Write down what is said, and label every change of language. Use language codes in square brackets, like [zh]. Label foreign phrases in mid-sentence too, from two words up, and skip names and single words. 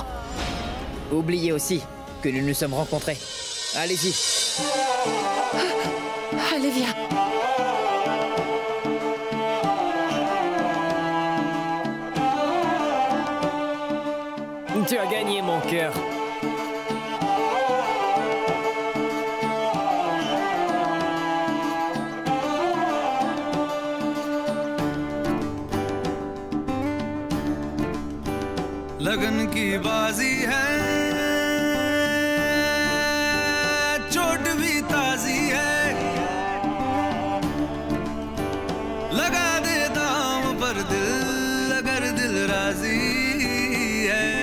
[fr] Oubliez aussi que nous nous sommes rencontrés. Allez-y. Allez, viens. Tu as gagné mon cœur. [hi] लगन की बाजी है, चोट भी ताजी है, लगा दे दाम पर दिल अगर दिल राजी है,